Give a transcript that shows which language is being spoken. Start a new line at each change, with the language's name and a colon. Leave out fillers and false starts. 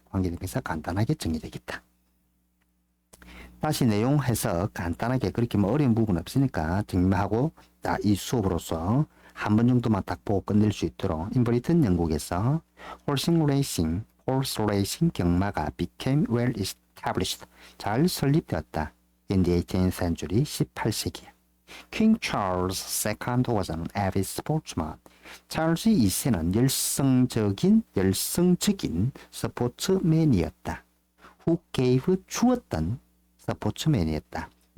Korean: 관계대명사 간단하게 정리되겠다. 다시 내용 해석 간단하게 그렇게 뭐 어려운 부분 없으니까 정리하고 이 수업으로서 한 번 정도만 딱 보고 끝낼 수 있도록 인브리튼 영국에서 horse racing 경마가
English: became well established
Korean: 잘 설립되었다.
English: in the 18th century
Korean: 18세기
English: King Charles II was an avid sportsman.
Korean: 찰스 2세는 열성적인 스포츠맨이었다.
English: who gave
Korean: 주었던 스포츠맨이었다.